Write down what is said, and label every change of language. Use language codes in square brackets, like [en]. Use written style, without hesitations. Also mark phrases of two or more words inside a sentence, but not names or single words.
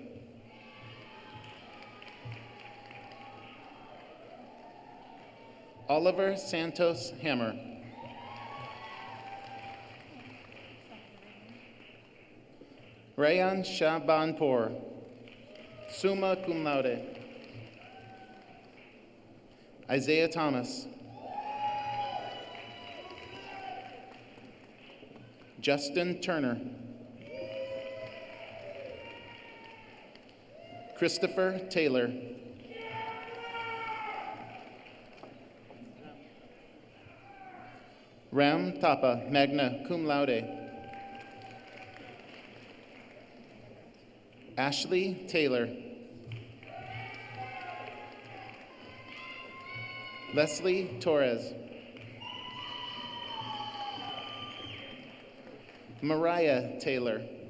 [en] Oliver Santos Hammer. Rayan Shabanpour, [la] summa cum laude. [en] Isaiah Thomas. Justin Turner. Christopher Taylor. Ram Thapa, [la] magna cum laude. [en] Ashley Taylor. Leslie Torres. Mariah Taylor.